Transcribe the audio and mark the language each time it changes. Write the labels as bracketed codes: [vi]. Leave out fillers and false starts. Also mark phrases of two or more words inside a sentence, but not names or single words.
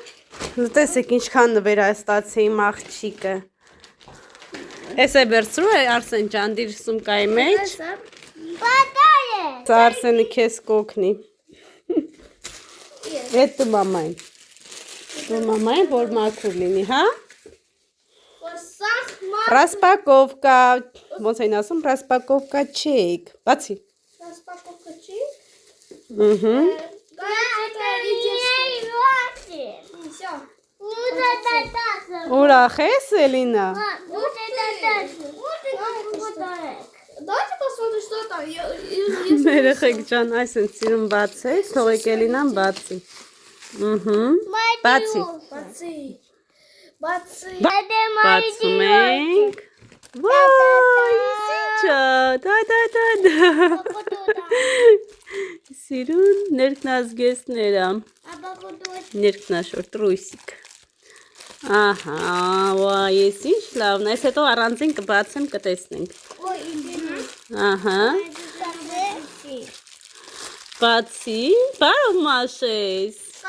[hy] Տեսեք ինչքան նվեր է ստացի իմ աղջիկը։ Էս է վերցրու է Արսեն ջան, դիր սումկայի մեջ։ Արսենը քեզ կօգնի։ Էդ դու մամային։ Դու մամային, որ մաքուր լինի, հա։ Распаковка։ Ոնց էին ասում, [ru] распаковка чек։ [hy] Բացի։ [ru] Распаковка чек։ [hy] Ըհը։ Ուրախ ես, Էլինա։ [ru] Давайте посмотрим, что там. [hy] Երեխեք ջան, այս են սիրուն բացեք, թողեք Էլինան բացի։ Ըհը։ Բացի։ Բացի։ Բացում ենք։ Վայ, սիջա, դա։ Սիրուն ներքնազգեստները։ Ներքնաշոր տրույսիկ։ Ահա, վայ, ես ինչ լավն է, ես հետո առանձին կբացեմ, կտեսնենք։ Ահա։ Բացի, բարով մաշես։